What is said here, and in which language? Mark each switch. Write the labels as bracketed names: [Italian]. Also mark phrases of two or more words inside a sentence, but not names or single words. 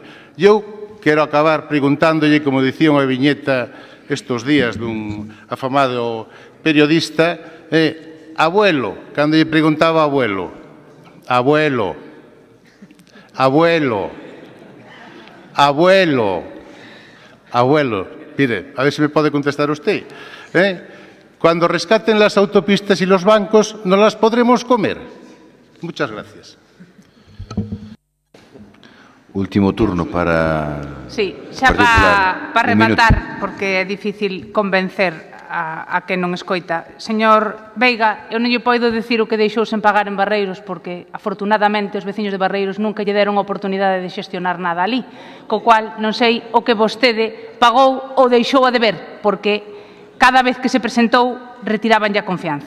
[Galician] Eu quero acabar preguntándolle, como dicía unha viñeta estes días dun afamado periodista, abuelo, cando lle preguntaba abuelo, abuelo, mire, a ver se me pode contestar usted, [Spanish] cuando rescaten las autopistas y los bancos, ¿no las podremos comer? Muchas gracias. Último turno para... Sí, [Galician] xa para rematar, porque é difícil convencer a que non escoita. Señor Veiga, eu non lle podo dicir o que deixou sen pagar en Barreiros, porque, afortunadamente, os veciños de Barreiros nunca lle deron a oportunidade de xestionar nada ali, co cual non sei o que vostede pagou ou deixou a deber, porque cada vez que se presentou, retiraban a confianza.